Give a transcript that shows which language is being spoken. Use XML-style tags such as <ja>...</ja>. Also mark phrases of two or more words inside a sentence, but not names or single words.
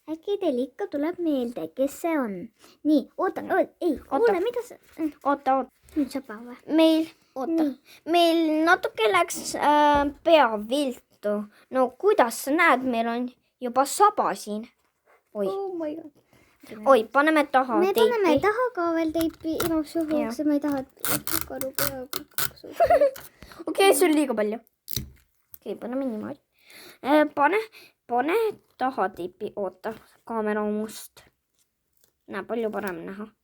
<et>äkki teil ikka tuleb meelde, kes see on. Nii, oota, ei, kuule, mida sa... Oota. Nüüd saba või? Meil natuke läks pea viltu. No kuidas sa näed, meil on juba saba siin. Oi.</et> <en>Oh my god.</en> <et>Oi, paneme taha Me teipi. paneme taha ka veel teipi igaks juhuks ja ma ei taha, et karu pea kukkuks. Okei, see on liiga palju. Okei, paneme niimoodi. Pane taha teipi. Oota, kaamera on must. Näe, palju parem näha.</et>